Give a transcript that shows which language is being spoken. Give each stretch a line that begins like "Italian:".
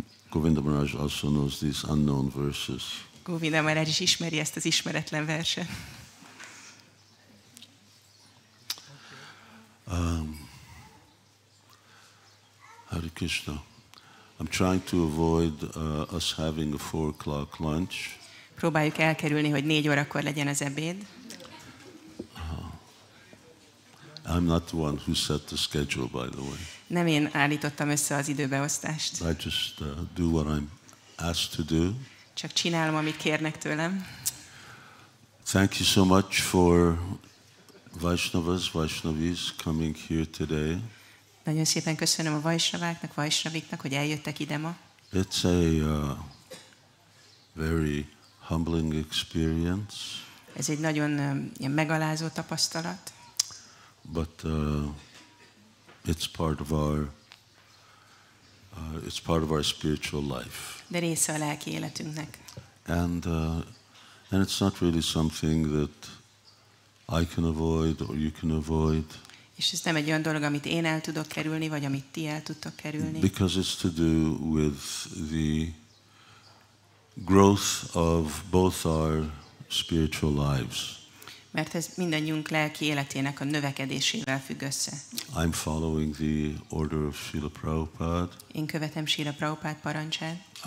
English: Govinda Maharaj also knows these unknown verses.
Hungarian: Govinda Maharaj is ismeri ezt az ismeretlen verset.
English: Hare Krishna. I'm trying to avoid us having a 4 o'clock lunch.
Hungarian: Próbáljuk elkerülni, hogy 4 órakor legyen az ebéd.
English: I'm not the one who set the schedule, by the way.
Hungarian: Nem én állítottam össze az időbeosztást.
English: I just do what I'm asked to do.
Hungarian: Csak csinálom, amit kérnek tőlem.
English: Thank you so much for Vaishnavis coming here today.
Hungarian: Nagyon szépen köszönöm a Vaishnaváknak, Vaishnaviknak, hogy eljöttek ide ma.
English: It's a very humbling experience.
Hungarian: Ez egy nagyon ilyen megalázó tapasztalat.
English: But it's part of our spiritual life.
Hungarian: De része a lelki életünknek.
English: And it's not really something that I can avoid or you can avoid.
Hungarian: És ez nem egy olyan dolog, amit én el tudok kerülni, vagy amit ti el tudtok kerülni.
English: Because it's to do with the growth of both our spiritual lives.
Hungarian: Mert ez mindannyiunk lelki életének a növekedésével függ össze.
English: I'm following the order of Śrīla Prabhupada.
Hungarian: Én követem Śrīla Prabhupád parancsát.